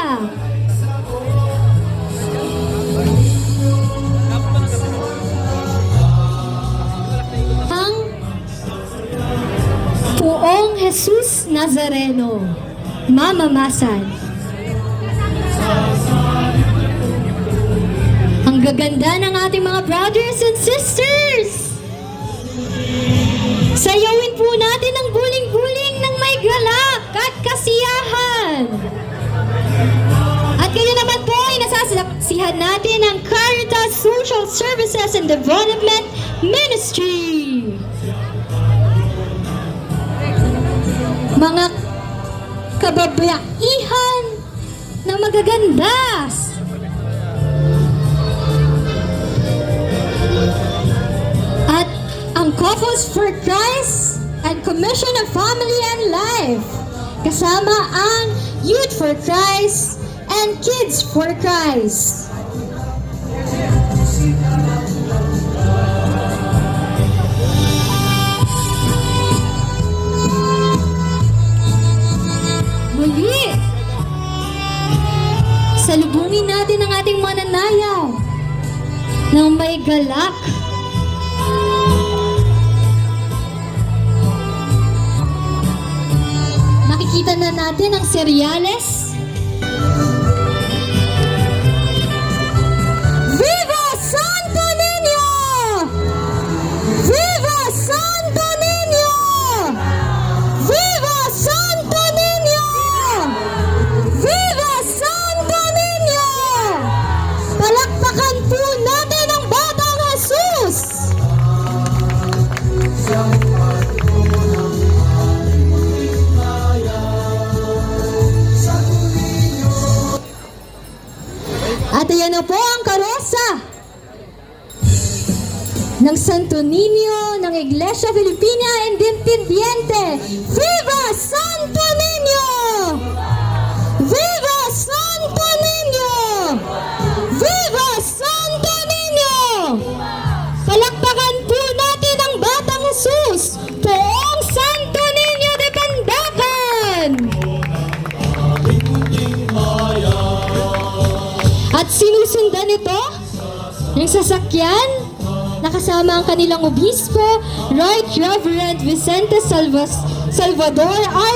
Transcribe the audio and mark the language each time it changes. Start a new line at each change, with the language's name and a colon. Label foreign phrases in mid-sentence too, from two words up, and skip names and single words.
Filipino: Ang Poong Jesus Nazareno, mamamasan. Ang gaganda ng ating mga
English: brothers and sisters.
Filipino: Sayawin po natin ang buling-buling ng may galak at kasiyahan. natin ang Caritas Social Services and Development Ministry. Mga kababaihan na magaganda. At ang Couples for Christ and Commission of Family and Life. Kasama ang Youth for Christ and Kids for Christ. Muli, salubungin natin ang ating mananayaw ng may galak. Nakikita na natin ang seryales. Viva Santo Niño! Viva Santo Niño! Viva Santo Niño! Viva Santo Niño! Palakpakan po natin ang Batang Jesus! At ayan na po ang karosa ng Santo Niño ng Iglesia Filipina Independiente. Viva Santo Niño! Viva Santo Niño! Viva Santo Niño! Palakpakan po natin ang Batang Jesus, poong Santo Niño de Pandacan! At sinusundan ito ng sasakyan na kasama ang kanilang obispo,
English: Right Reverend
Filipino: Vicente Salvador R.